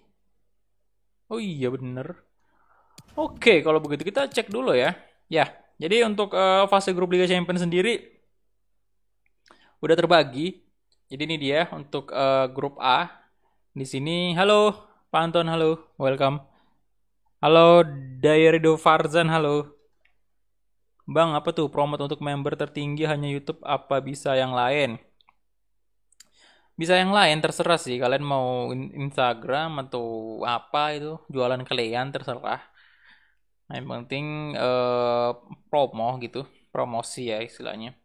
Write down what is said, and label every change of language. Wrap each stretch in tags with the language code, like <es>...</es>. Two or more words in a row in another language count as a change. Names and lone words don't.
<id>Oh iya bener. Oke, kalau begitu kita cek dulu ya. Ya, jadi untuk fase grup Liga Champions sendiri udah terbagi. Jadi ini dia untuk grup A. Di sini, halo Pak Anton, halo, welcome. Halo Dayrido Farzan, halo. Bang, apa tuh promote untuk member tertinggi hanya YouTube, apa bisa yang lain? Bisa yang lain, terserah sih. Kalian mau Instagram atau apa itu, jualan kalian terserah. Nah, yang penting promo gitu, promosi ya istilahnya.</id>